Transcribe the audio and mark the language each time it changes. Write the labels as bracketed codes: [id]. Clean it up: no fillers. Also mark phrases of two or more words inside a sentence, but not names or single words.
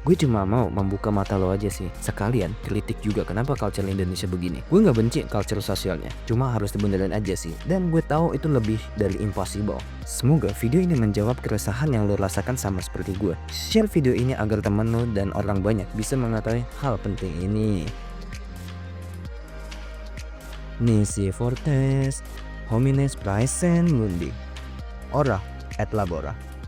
[id] Gue cuma mau membuka mata lo aja sih. Sekalian kritik juga kenapa culture Indonesia begini. Gue nggak benci culture sosialnya, cuma harus dibenerin aja sih. Dan gue tahu itu lebih dari impossible. Semoga video ini menjawab keresahan yang lo rasakan sama seperti gue. Share video ini agar teman lo dan orang banyak bisa mengetahui hal penting ini. [la] Nisi fortes, homines praesen mundi. Ora et labora.